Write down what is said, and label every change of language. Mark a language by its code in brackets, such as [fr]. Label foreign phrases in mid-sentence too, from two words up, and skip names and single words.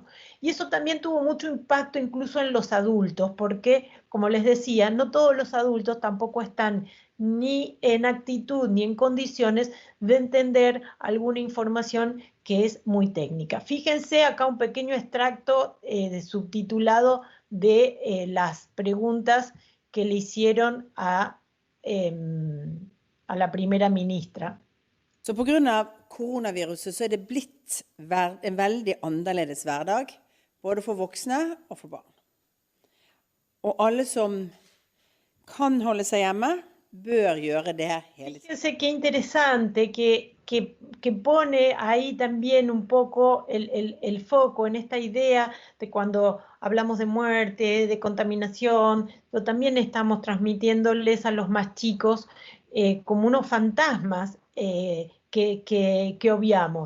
[es] Y eso también tuvo mucho impacto incluso en los adultos, porque, como les decía, no todos los adultos tampoco están ni en actitud ni en condiciones de entender alguna información que es muy técnica. Fíjense acá un pequeño extracto subtitulado de las preguntas que le hicieron a la primera ministra. [no] Så på grunn av koronaviruset så det blitt en veldig annerledes hverdag, både for voksne og for barn. Og alle som kan holde seg hjemme, bør gjøre det hele tiden. [es] Fíjense qué interesante que pone ahí también un poco el foco en esta idea de cuando hablamos de muerte, de contaminación, pero también estamos transmitiéndoles a los más chicos como unos fantasmas que obviamos.